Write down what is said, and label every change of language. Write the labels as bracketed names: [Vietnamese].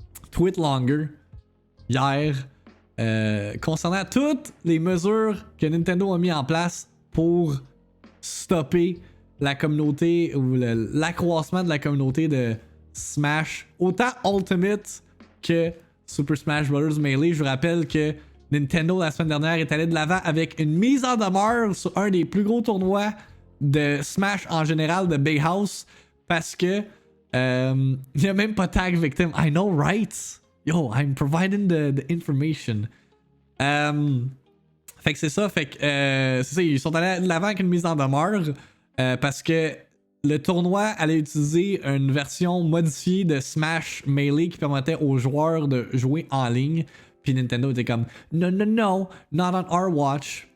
[French] tweet longer hier concernant toutes les mesures que Nintendo a mis en place pour stopper la communauté ou l'accroissement de la communauté de Smash, autant Ultimate que Super Smash Bros. Melee. Je vous rappelle que Nintendo la semaine dernière est allé de l'avant avec une mise en demeure sur un des plus gros tournois de Smash en général de Big House parce que il n'y a même pas tag victim. [English] I know, right? Yo, I'm providing the information. [French] Fait que c'est ça. Fait que c'est ça, ils sont allés de l'avant avec une mise en demeure parce que le tournoi allait utiliser une version modifiée de Smash Melee qui permettait aux joueurs de jouer en ligne. Puis Nintendo était comme [English] no, not on our watch.